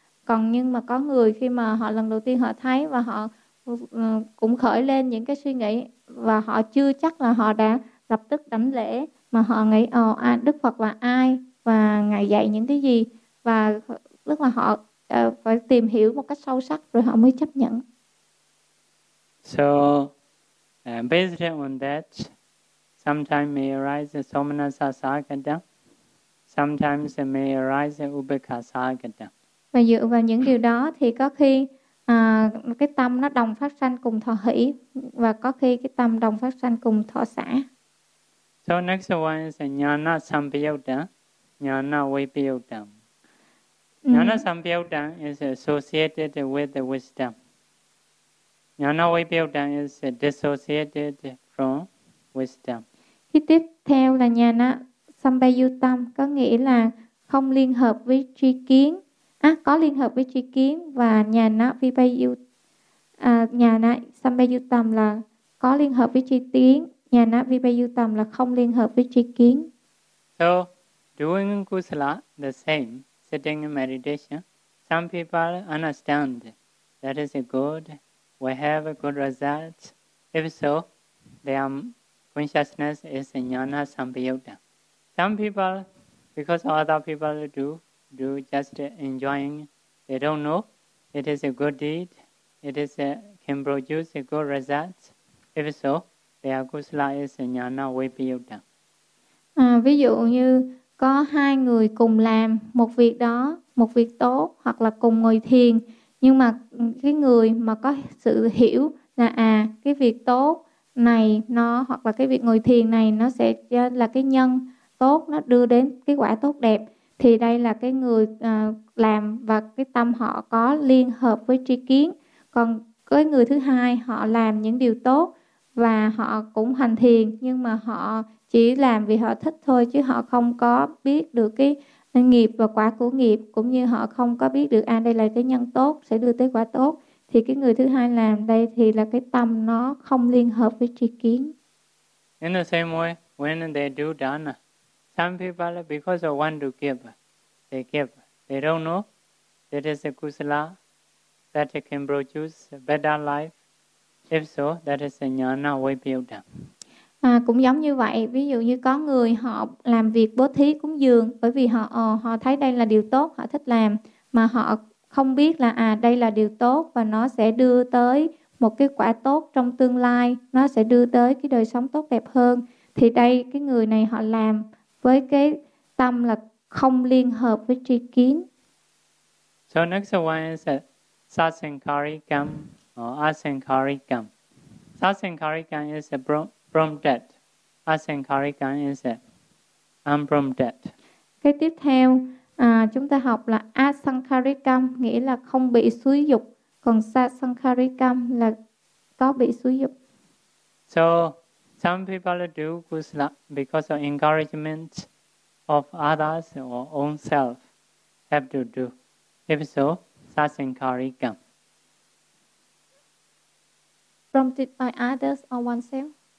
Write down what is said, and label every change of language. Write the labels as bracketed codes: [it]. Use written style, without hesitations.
[vi] Còn nhưng mà có người khi mà họ lần đầu tiên họ thấy và họ cũng khởi lên những cái suy nghĩ và họ chưa chắc là họ đã lập tức đảnh lễ mà họ nghĩ Đức Phật là ai và ngài dạy những cái gì và tức là họ phải tìm hiểu một cách sâu sắc rồi họ mới chấp nhận. [en] So based on that, sometimes may arise somanasa sagata, sometimes may arise upekkha sagata. [vi] Và dựa vào những điều đó thì có khi cái tâm nó đồng phát sanh cùng thọ hỷ và có khi cái tâm đồng phát sanh cùng thọ xả. [en] So next one is jnana sampayutta, jnana vipayutta. Jnana sampayutta is associated with the wisdom. Jnana vipayutta is dissociated from wisdom. [vi] Cái tiếp theo là jnana sampayutta có nghĩa là không liên hợp với tri kiến. Có liên hợp với tri kiến và jnana vipayutta jnana sampayutta là có liên hợp với tri kiến, jnana vipayutta là không liên hợp với tri kiến. [en] So doing kusala the same sitting in meditation, some people understand that is good, we have good results. If so, their consciousness is jnana sampayutta. Some people, because other people do just enjoying, they don't know it is a good deed, can produce good results. If so, their kusala is jnana vipayutta. [vi] Ví dụ như có hai người cùng làm một việc đó, một việc tốt hoặc là cùng ngồi thiền. Nhưng mà cái người mà có sự hiểu là cái việc tốt này nó hoặc là cái việc ngồi thiền này nó sẽ là cái nhân tốt, nó đưa đến cái quả tốt đẹp. Thì đây là cái người làm và cái tâm họ có liên hợp với tri kiến. Còn cái người thứ hai họ làm những điều tốt và họ cũng hành thiền nhưng mà họ chỉ làm vì họ thích thôi chứ họ không có biết được cái nghiệp và quả của nghiệp cũng như họ không có biết được đây là cái nhân tốt sẽ đưa tới quả tốt. Thì cái người thứ hai làm đây thì là cái tâm nó không liên hợp với tri kiến. [en] In the same way, when they do dana, some people because they want to give, they don't know that is a kusala that can produce a better life. If so, that is a jnana vipayutta. [vi] Cũng giống như vậy, ví dụ như có người họ làm việc bố thí cúng dường bởi vì họ họ thấy đây là điều tốt, họ thích làm mà họ không biết là đây là điều tốt và nó sẽ đưa tới một cái quả tốt trong tương lai, nó sẽ đưa tới cái đời sống tốt đẹp hơn. Thì đây cái người này họ làm với cái tâm là không liên hợp với tri kiến. [en] So next one is Sasankarikam or Asankarikam. Sasankarikam is a prompted. Asankarikam is unprompted. [vi] Cái tiếp theo chúng ta học là Asankarikam nghĩa là không bị xúi dục, còn Sasankarikam là có bị xúi dục. [en] So some people do kusala because of encouragement of others or own self have to do. If so, sasankarikam. Prompted by others or oneself?